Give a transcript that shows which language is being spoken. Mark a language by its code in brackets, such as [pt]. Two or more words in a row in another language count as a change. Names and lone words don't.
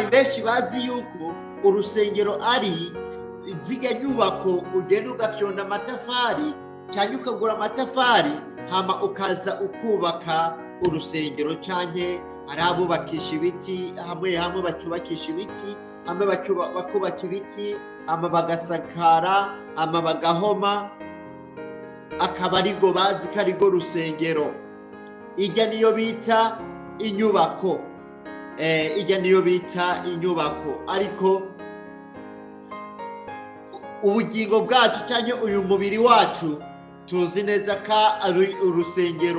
[rn] benshi bazi yuko urusengero ari zirya nyubako ugenda ugafyonda amatafari cyangwa ukagura amatafari hama ukaza ukubaka urusengero, cyane hari abubakisha ibiti, hamwe bacubakisha ibiti, hamwe bakubaka ibiti, hama bagasakara, hama bagahoma, akaba arigo bazi ko arigo rusengero. Ijya niyo bita inyubako, ariko ubugingo bwacu cyangwa uyu mubiri wacu tuzi neza ko ari urusengero.